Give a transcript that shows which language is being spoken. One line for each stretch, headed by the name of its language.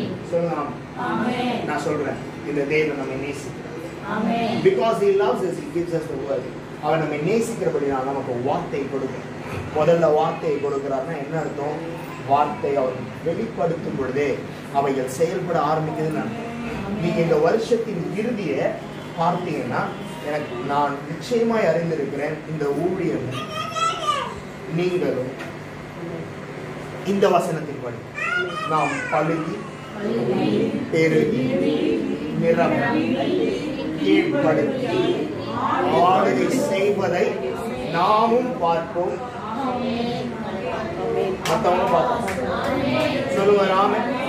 Tamil: சொல்லுங்க ராம். நான் சொல்றேன், இந்த தேவன் நம்மை நேசிக்கிறார்.
English: Because he loves us, he gives us the word.
Tamil: அவன் நம்மை நேசிக்கிறபடினால் நமக்கு வார்த்தை கொடுக்கிறார். முதல்ல வார்த்தையை கொடுக்கிறார்னா என்ன அர்த்தம்? வார்த்தை அவர் வெளிப்படுத்தும் பொழுதே அவைகள் செயல்பட ஆரம்பிக்குதுன்னு அர்த்தம். நீங்க இந்த வருஷத்தின் இறுதியை பார்த்தீங்கன்னா, எனக்கு நான் நிச்சயமாய் அறிந்திருக்கிறேன், இந்த ஊழியம் நீங்களும் இந்த வசனத்தின்படி நாம் பழுகி, பெருகி, நிரப்பி, கீழ்ப்படுத்தி, ஆளுகை செய்வதை நாமும் பார்ப்போம், மற்றவங்க பார்ப்போம். சொல்லுங்க ராமன்.